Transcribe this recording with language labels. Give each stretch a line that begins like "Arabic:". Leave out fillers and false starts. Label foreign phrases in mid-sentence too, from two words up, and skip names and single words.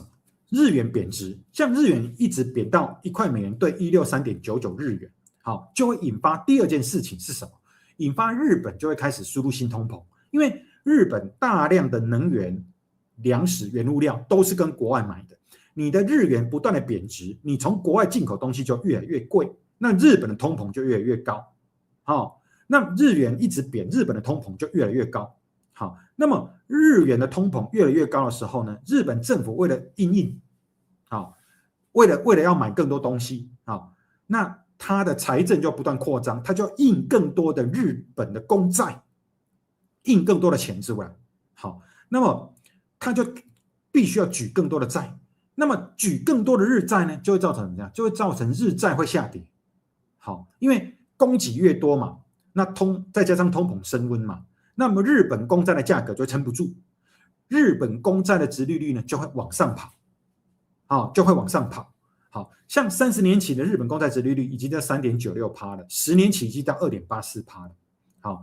Chinese: 日元貶值，像日元一直貶到1塊美元兌163.99日元，就會引發第二件事情是什麼？引發日本就會開始輸入新通膨，因為日本大量的能源、糧食、原物料都是跟国外買的。你的日元不斷的貶值，你從國外進口東西就越來越貴，那日本的通膨就越來越高。那日元一直貶，日本的通膨就越來越高。那麼日元的通膨越来越高的时候呢，日本政府為了因應，為了要買更多東西，那它的財政就不斷擴張，它就印更多的日本的公債，印更多的錢之外，那麼它就必須要舉更多的債。那麼舉更多的日債呢，就會造成怎麼樣？就會造成日債會下跌。因為供給越多嘛，那再加上通膨升溫嘛，那麼日本公債的價格就會撐不住，日本公債的殖利率呢就會往上跑，像30年期的日本公債殖利率已經在 3.96% 了，10年期已經到 2.84% 了。